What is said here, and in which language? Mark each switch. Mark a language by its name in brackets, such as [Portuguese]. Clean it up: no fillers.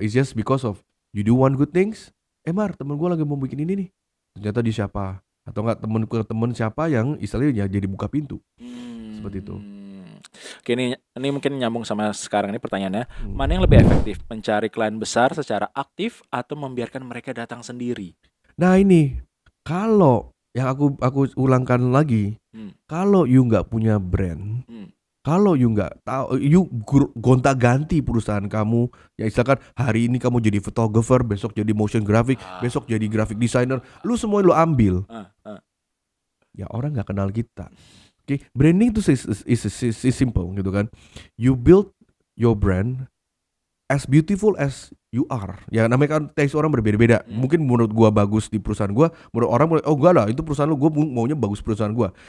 [English] It's just because of you do one good things. [Indonesian] Mar temen gue lagi mau bikin ini nih. Ternyata di siapa? Atau enggak temen siapa yang istilahnya jadi buka pintu. Seperti itu. Oke, ini mungkin nyambung sama sekarang ini pertanyaannya. Mana yang lebih efektif? Mencari klien besar secara aktif atau membiarkan mereka datang sendiri? Nah ini, kalau yang aku ulangkan lagi, kalau you nggak punya brand, kalau you nggak tahu, you gonta-ganti perusahaan kamu, ya misalkan hari ini kamu jadi photographer, besok jadi motion graphic, besok jadi graphic designer, lu semua lu ambil, ya orang nggak kenal kita. Oke, branding itu [English] is simple [Indonesian] gitu kan. [English] You build your brand as beautiful as you are. [Indonesian] Ya namanya kan taste orang berbeda-beda. Mungkin menurut gua bagus di perusahaan gua, menurut orang gua lah itu perusahaan lu, gua maunya bagus perusahaan gua.